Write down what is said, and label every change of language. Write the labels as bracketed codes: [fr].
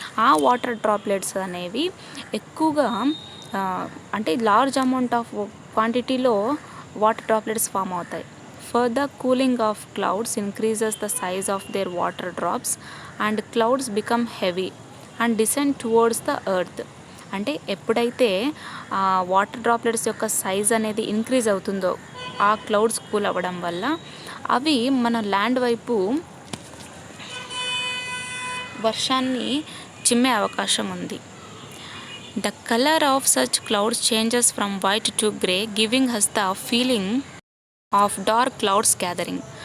[te] ఆ water droplets అనేవి ఎక్కువగా అంటే లార్జ్ అమౌంట్ ఆఫ్ క్వాంటిటీలో వాటర్ డ్రాప్లెట్స్ ఫామ్ అవుతాయి. [en] Further cooling of clouds increases the size of their water drops and clouds become heavy and descend towards the earth. [te] అంటే ఎప్పుడైతే water droplets యొక్క size అనేది increase అవుతుందో ఆ క్లౌడ్స్ కూల్ అవ్వడం వల్ల అవి మన ల్యాండ్ వైపు వర్షాన్ని చిమ్మే అవకాశం ఉంది. [en] The color of such clouds changes from white to grey, giving us the feeling of dark clouds gathering.